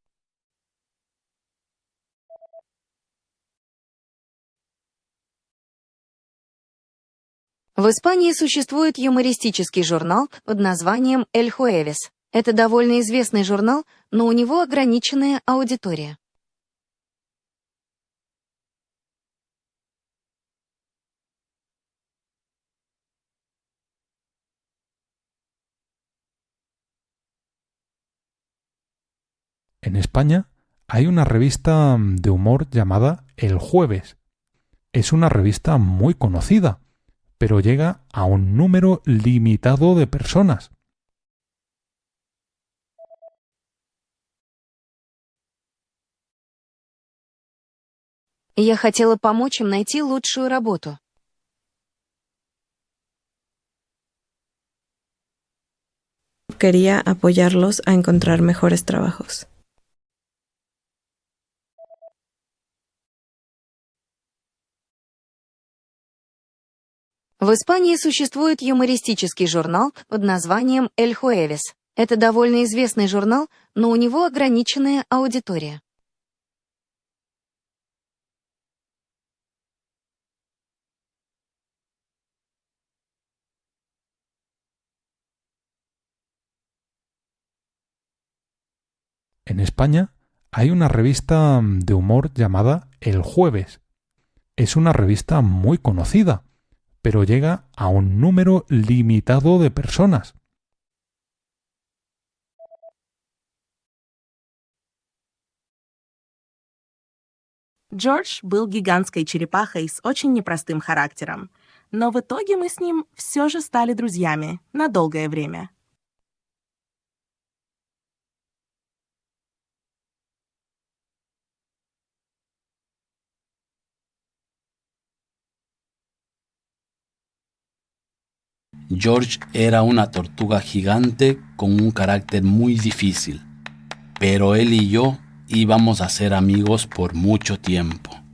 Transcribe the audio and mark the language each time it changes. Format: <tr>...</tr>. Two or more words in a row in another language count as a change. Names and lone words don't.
<ru>В Испании существует юмористический журнал под названием «El Jueves». Это довольно известный журнал, но у него ограниченная аудитория.</ru> <es>En España hay una revista de humor llamada El Jueves. Es una revista muy conocida, pero llega a un número limitado de personas.</es> <ru>И я хотела помочь им найти лучшую работу.</ru> <es>Quería apoyarlos a encontrar mejores trabajos.</es> <ru>В Испании существует юмористический журнал под названием «El Jueves». Это довольно известный журнал, но у него ограниченная аудитория.</ru> <es>En España hay una revista de humor llamada El Jueves. Es una revista muy conocida, pero llega a un número limitado de personas.</es> <ru>Джордж был гигантской черепахой с очень непростым характером, но в итоге мы с ним все же стали друзьями на долгое время.</ru> <es>George era una tortuga gigante con un carácter muy difícil, pero él y yo íbamos a ser amigos por mucho tiempo.</es>